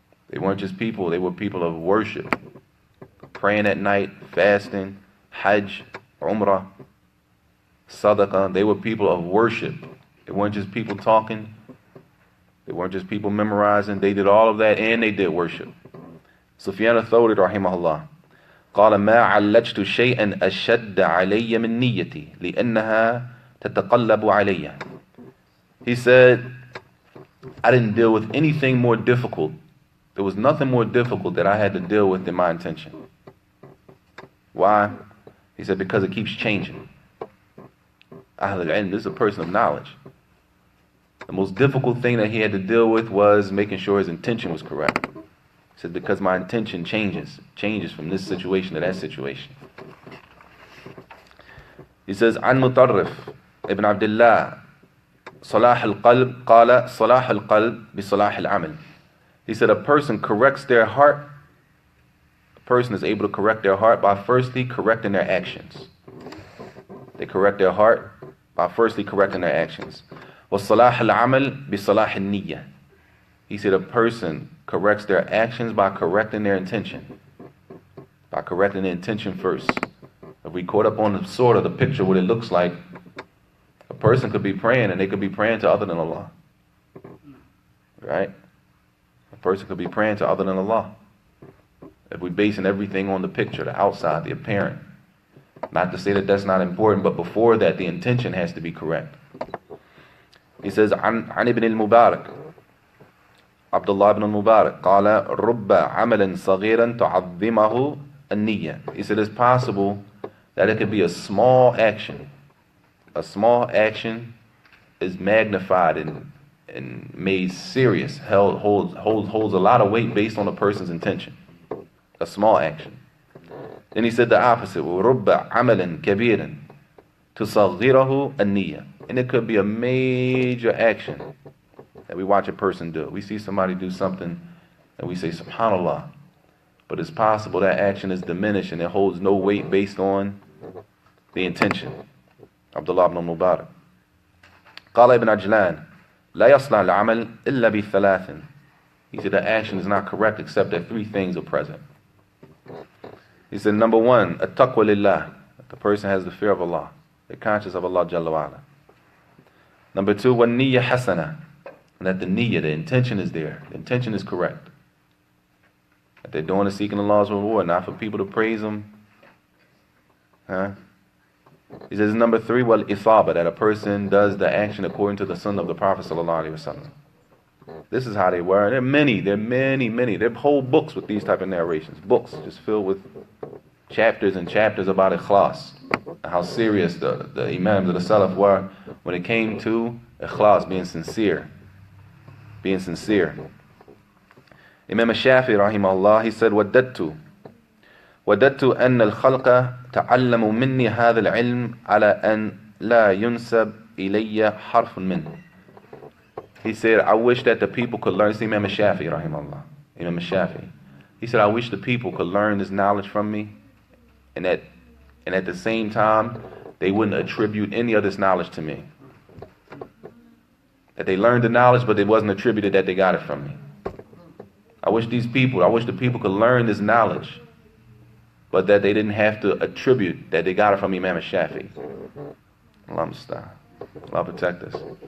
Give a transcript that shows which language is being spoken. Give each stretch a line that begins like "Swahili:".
English: They weren't just people, they were people of worship. Praying at night, fasting, hajj, umrah, sadaqah. They were people of worship. They weren't just people talking. They weren't just people memorizing. They did all of that and they did worship. Sufyan al-Thawri rahimahullah.
Arabic: قال ما علجت شيئا أشد علي من نيتي لأنها تتقلب علي.
English: He said, I didn't deal with anything more difficult. There was nothing more difficult that I had to deal with than my intention. Why? He said, because it keeps changing. And this is a person of knowledge. The most difficult thing that he had to deal with was making sure his intention was correct. He said, because my intention changes from this situation to that situation. He says,
Arabic: عن مطرف ابن عبد الله صلاح القلب قال صلاح القلب بصلاح العمل.
English: He said, a person corrects their heart. A person is able to correct their heart by firstly correcting their actions. They correct their heart by firstly correcting their actions.
Arabic: وصلاح العمل بصلاح النية.
English: He said a person corrects their actions by correcting their intention. By correcting the intention first. If we caught up on the sort of the picture, what it looks like, a person could be praying and they could be praying to other than Allah. Right? A person could be praying to other than Allah. If we're basing everything on the picture, the outside, the apparent. Not to say that that's not important, but before that, the intention has to be correct. He says,
Arabic: عن ابن المبارك Abdullah ibn al-Mubarak قال رب عمل صغيرا تعظمه النية.
English: He said it's possible that it could be a small action. A small action is magnified and made serious, holds a lot of weight based on a person's intention. A small action. Then he said the opposite.
Arabic: رب عمل كبيرا تصغره النية.
English: And it could be a major action that we watch a person do. We see somebody do something and we say, subhanallah. But it's possible that action is diminished and it holds no weight based on the intention. Abdullah ibn Mubarak.
Arabic: قال ابن عجلان لا يصلح العمل إلا بثلاث.
English: He said the action is not correct except that three things are present. He said, number one, at-taqwa lillah. The person has the fear of Allah. They're conscious of Allah Jalla wa'ala. Number two, wa-niyya hasana. And that the niyyah, the intention is there. The intention is correct. That they're doing it seeking Allah's reward, not for people to praise Him. He says, number three, wal-ithaba. That a person does the action according to the sunnah of the Prophet sallallahu alaihi wasallam. This is how they were. There are many. There are whole books with these type of narrations. Books just filled with chapters and chapters about ikhlas. How serious the imams of the Salaf were when it came to ikhlas, being sincere. Being sincere. Imam al-Shafi'i rahimahullah, he said,
Arabic: وَدَدْتُ أَنَّ الْخَلْقَ تَعَلَّمُوا مِنِّي هَذَا الْعِلْمِ عَلَى أَنْ لَا يُنْسَبْ إِلَيَّ حَرْفٌ مِنْهُ.
English: He said, I wish that the people could learn. See, Imam al-Shafi'i rahimahullah. Imam al-Shafi'i. He said, I wish the people could learn this knowledge from me, and at the same time, they wouldn't attribute any of this knowledge to me. That they learned the knowledge, but it wasn't attributed that they got it from me. I wish the people could learn this knowledge, but that they didn't have to attribute that they got it from Imam al-Shafi'i. Allah musta'an. Allah protect us.